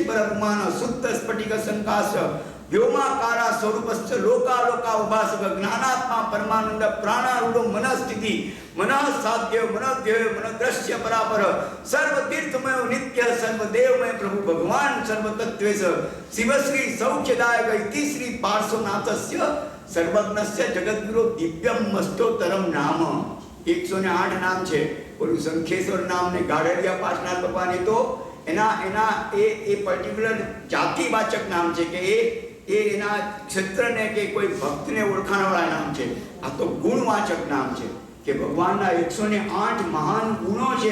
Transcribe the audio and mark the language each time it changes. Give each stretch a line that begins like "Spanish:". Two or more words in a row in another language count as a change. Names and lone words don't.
Sanskrit: परपुमान सुप्त स्फटिक संकाश व्योमाकारा स्वरूपस्य लोकालोका उपासक ज्ञानात्मा परमानंद प्राणारूढ़ो मनस्थिति मनः साध्य मनोध्यय मनोदृश्य परापर सर्व तीर्थमय नित्य सर्वदेवमय प्रभु भगवान सर्वतत्वेश शिवश्री सौख्यदायक इति श्री पार्श्वनाथस्य सर्वज्ञस्य जगद्गुरु दिव्यम मस्तोत्तरम नाम.
Gujarati: 108 નામ છે. ઓલું શંખેશ્વર નામ ને ગાડલિયા પાર્શ્વનાથ ભગવાન એ તો એના એ પર્ટિક્યુલર જાતિવાચક નામ છે કે એ એના ક્ષેત્રને કે કોઈ ભક્તને ઓળખાણવાળા નામ છે. આ તો ગુણવાચક નામ છે કે ભગવાનના 108 મહાન ગુણો છે.